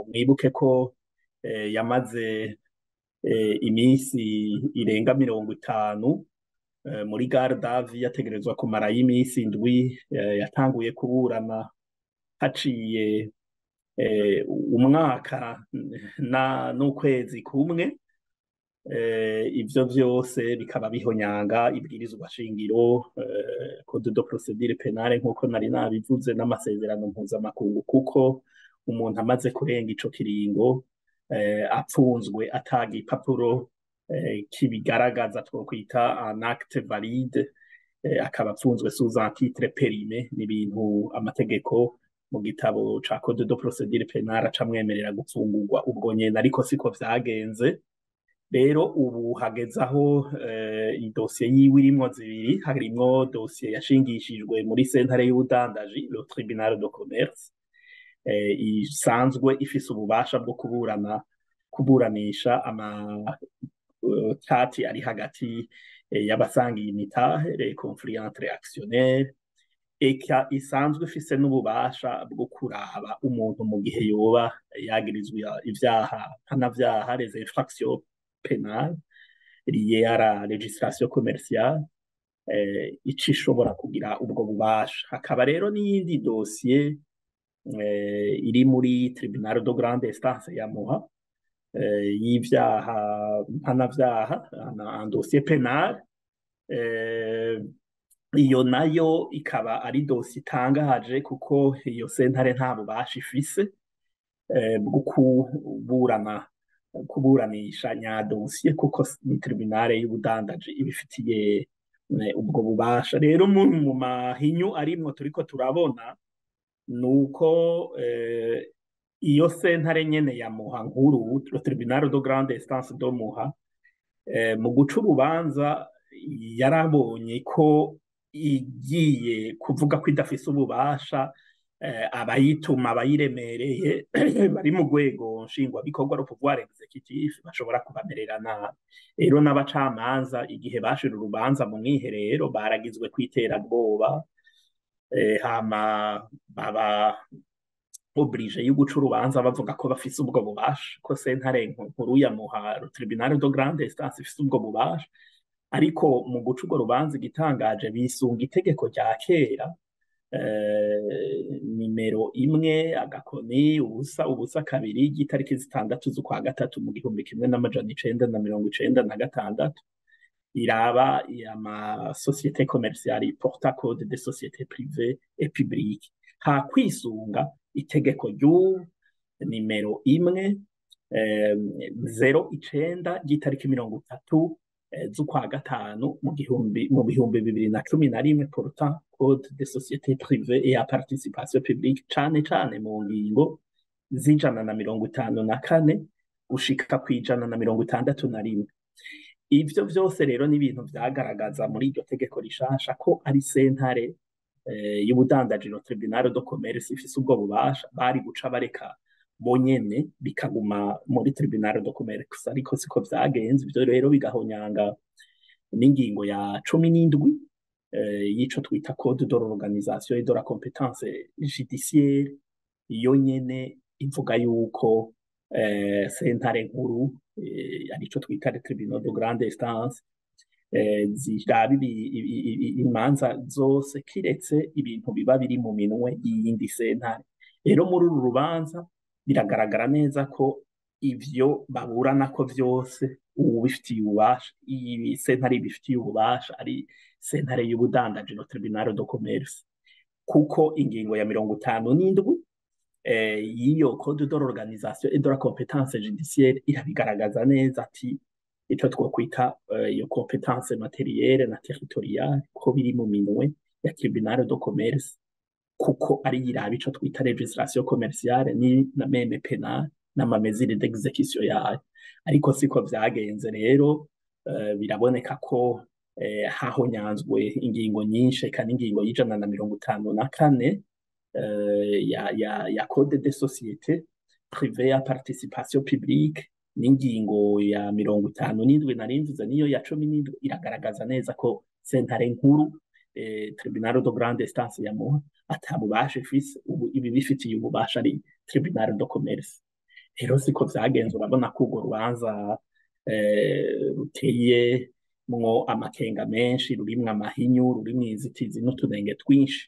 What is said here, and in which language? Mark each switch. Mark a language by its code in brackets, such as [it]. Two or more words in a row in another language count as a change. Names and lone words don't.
[rn] Mwibuke ko yamaze iminsi irenga 50 muri gardavi, yategerezwa kumara y'iminsi indwi, yatanguye kuburana haciye umwaka n'ukwezi kumwe. Ivyo vyose bikaba bihonyanga ibwirizwa shingiro, [fr] code de procédure pénale [rn] nkuko nari nabivuze, n'amasezerano mpuzamakungu, kuko umuntu amaze kurenga ico kiringo apfunzwe ataga igipapuro kibigaragaza twokwita [fr] un acte valide, [rn] akaba apfunzwe [fr] sous un titre périmé. [rn] N'ibintu amategeko mu gitabo ca [fr] code de procédure pénale [rn] acamwemerera gupfungurwa ubwo nyene, ariko siko vyagenze. Rero ubu hageze aho idosiye yiwe irimwo zibiri. Harimwo dosiye yashingishijwe muri sentare y'ubudandaji, [fr] le tribunal de commerce, [rn] isanzwe ifise ububasha bwo kuburanisha amatati ari hagati y'abasangiye imitahe, [fr] les conflits entre actionnaires, [rn] eka isanzwe ifise n'ububasha bwo kuraba umuntu mu gihe yoba yagirizwa ivyaha mpanavyaha, [fr] les infractions pénales liées à la législation commerciale, [rn] ico ishobora kugira ubwo bubasha. Hakaba rero n'iyindi dosiye iri muri [fr] tribunal de grande instance [rn] ya Muha, y'ivyaha mpanavyaha, [fr] un dossier pénal. [rn] Iyo nayo ikaba ari dosiye itangaje kuko iyo sentare nta bubasha ifise bwo kuburanisha nyadosiye, kuko ni tribunale y'ubudandaji ibifitiye ubwo bubasha. Rero mu mahinyu arimwo turiko turabona nuko iyo sentare nyene ya Muha nkuru, [fr] le tribunal de grande instance de Muha, [rn] mu guca urubanza yarabonye ko igiye kuvuga ko idafise ububasha, abayituma, abayiremereye bari mu rwego nshingwabikorwa, [fr] le pouvoir exécutif, [rn] bashobora kubamerera nabi. Rero n'abacamanza igihe bashira urubanza mu mwiherero baragizwe kw'iterabwoba, hama baba oblige yo guca urubanza bavuga ko bafise ubwo bubasha, ko sentare nkuru ya Muha, [fr] le tribunal de grande instance, [rn] ifise ubwo bubasha. Ariko mu guca urwo rubanza igitangaje bisunga itegeko rya kera, nimero 1 agakoni ubusa kabiri ry'itariki 6 z'ukwa gatatu mu 1996, iraba ama [fr] société commerciale porta code de société privée et publique. [rn] Ha kwisunga itegeko ry'u nimero 109 ry'itariki 30 z'ukwa gatanu mu bihumbi 2011, [fr] porta code de société privée et à participation publique, [rn] cane mu ngingo z'154 gushika kw'161. Ivyo vyose rero ni ibintu vyagaragaza muri iryo tegeko rishasha ko ari sentare y'ubudandaji, [fr] le tribunal de commerce, [rn] ifise ubwo bubasha. Bari guca bareka bonyene bikaguma muri [fr] tribunal de commerce, [rn] ariko siko vyagenze. Ivyo rero bigahonyanga n'ingingo ya 17 y'ico twita [fr] code de l'organisation et de la compétence judiciaire. [rn] Iyo nyene ivuga yuko sentare nkuru, arico twita [fr] le tribunal de grande instance, [rn] ziraba imanza zose kiretse ibintu biba biri mu minwe y'iyindi sentare. Rero muri uru rubanza biragaragara neza ko ivyo baburana ko vyose ubifitiye ububasha, iyi sentare ibifitiye ububasha ari sentare y'ubudandaji, [fr] le tribunal de commerce, [rn] kuko ingingo ya 57 y'iyo [fr] code de l'organisation et de la compétence judiciaire [rn] irabigaragaza neza ati ico twokwita iyo [fr] compétence matérielle [rn] na territoriale ko biri mu minwe ya [fr] tribunal de commerce. [rn] kuko ari yiraba ico twita [fr] legislation commerciale [rn] ni na meme penal n'amamezire d'execution yayo. Ariko siko vyagenze rero, biraboneka ko hahonyanzwe ingingo nyinshi kandi ingingo y'154 ya [fr] code de société privée à participation publique [rn] n'ingingo ya 57 narimvuze niyo ya 17 iragaragaza neza ko sentare nkuru [fr] tribunal de grande instance [rn] ya Muha atabubasha ifise ibi bifitiye ububasha ari [fr] tribunal de commerce. [rn] Rero siko vyagenze, urabona ko urwo rubanza ruteye mwo amakenga menshi, rurimwo amahinyu, rurimwo inzitizi n'utunenge twinshi.